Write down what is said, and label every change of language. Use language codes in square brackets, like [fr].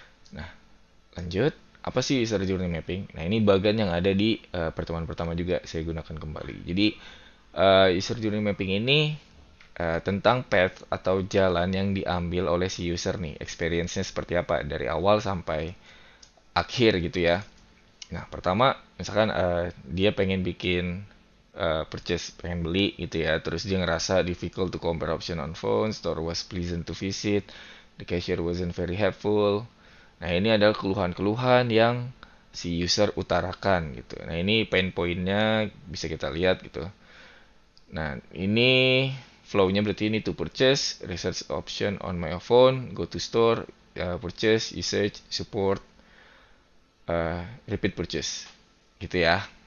[id] Nah, lanjut, apa sih user journey mapping? Nah, ini bagian yang ada di pertemuan pertama juga saya gunakan kembali. Jadi, user journey mapping ini tentang path atau jalan yang diambil oleh si user nih, experience-nya seperti apa dari awal sampai akhir gitu ya. Nah, pertama, misalkan dia pengen bikin purchase, pengen beli gitu ya, terus dia ngerasa [en] difficult to compare option on phone, store was pleasant to visit, the cashier wasn't very helpful. [id] Nah, ini adalah keluhan-keluhan yang si user utarakan gitu. Nah, ini pain point-nya bisa kita lihat gitu. Nah, ini flow-nya berarti ini [en] to purchase, research option on my phone, go to store, purchase, usage, support, repeat purchase [id] gitu ya.